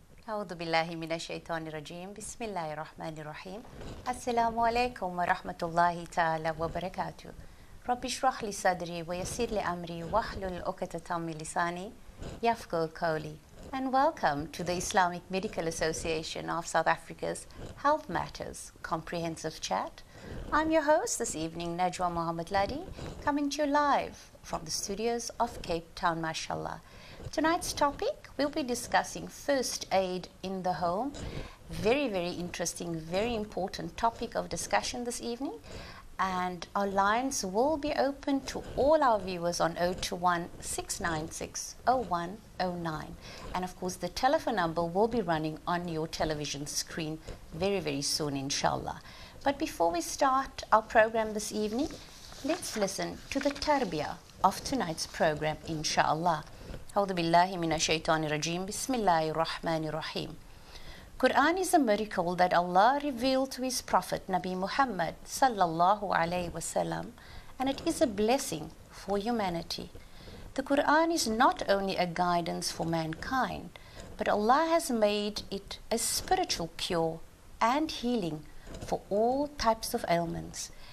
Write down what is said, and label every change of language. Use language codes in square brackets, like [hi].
[ar] أعوذ بالله من الشيطان الرجيم بسم الله الرحمن الرحيم السلام عليكم ورحمة الله تعالى وبركاته رب اشرح لي صدري ويسر لي أمري واحلل عقدة من لساني يفقهوا قولي. [en] And welcome to the Islamic Medical Association of South Africa's Health Matters Comprehensive Chat. I'm your host this evening, Najwa Mohammed Luddy, coming to you live from the studios of Cape Town, mashallah. Tonight's topic, we'll be discussing first aid in the home. Very, very interesting, very important topic of discussion this evening. And our lines will be open to all our viewers on 021 696 0109. And of course, the telephone number will be running on your television screen very, very soon, inshallah. But before we start our program this evening, let's listen to the tarbiyah of tonight's program, inshallah. [ar] أعوذ بالله من الشيطان الرجيم بسم الله الرحمن الرحيم. [en] Quran is a miracle that Allah revealed to His Prophet Nabi Muhammad sallallahu alayhi wasallam, and it is a blessing for humanity. The Quran is not only a guidance for mankind, but Allah has made it a spiritual cure and healing for all types of ailments.